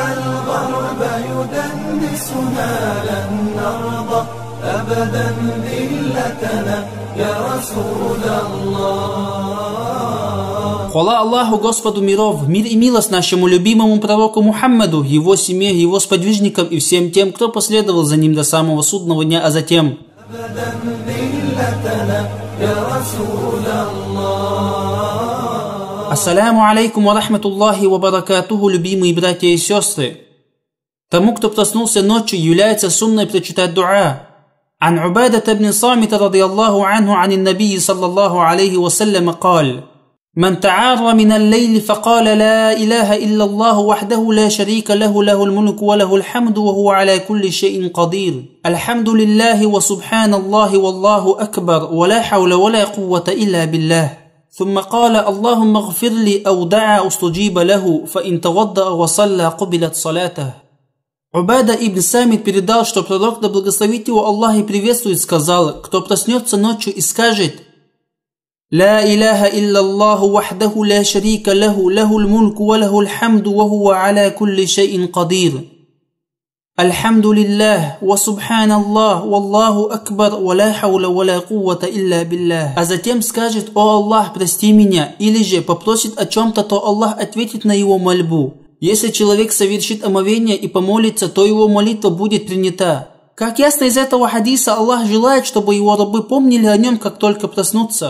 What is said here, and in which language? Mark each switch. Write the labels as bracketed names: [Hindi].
[Arabic] أساسنا لن نرضى أبدا ذلتنا يا رسول الله. [Russian] Хвала Аллаху, Господу миров, мир и милость нашему любимому пророку Мухаммаду, его семье, его сподвижникам и всем тем, кто последовал за ним до самого судного дня, а затем. Ассаляму алейкум ва рахматуллахи ва баракатуху, любимые братья и сестры. Тому, кто проснулся ночью, является сунной прочитать дуа. [Arabic] عن عبادة بن صامت رضي الله عنه عن النبي صلى الله عليه وسلم قال: من تعار من الليل فقال لا إله إلا الله وحده لا شريك له له الملك وله الحمد وهو على كل شيء قدير الحمد لله وسبحان الله والله أكبر ولا حول ولا قوة إلا بالله ثم قال اللهم اغفر لي أو دعا استجيب له فإن توضأ وصلى قبلت صلاته. [Russian] Убада ибн Самит передал, что пророк, да благословит его Аллах и приветствует, сказал: кто проснется ночью и скажет [Arabic] لا إله إلا الله وحده لا شريك له له الملك وله الحمد وهو على كل شيء قدير الحمد لله وسبحان الله والله أكبر ولا حول ولا قوة إلا بالله. [Russian] А затем скажет: о Аллах, прости меня, или же попросит о чем-то, то Аллах ответит на его мольбу. Если человек совершит омовение и помолится, то его молитва будет принята. Как ясно из этого хадиса, Аллах желает, чтобы его рабы помнили о нем, как только проснутся.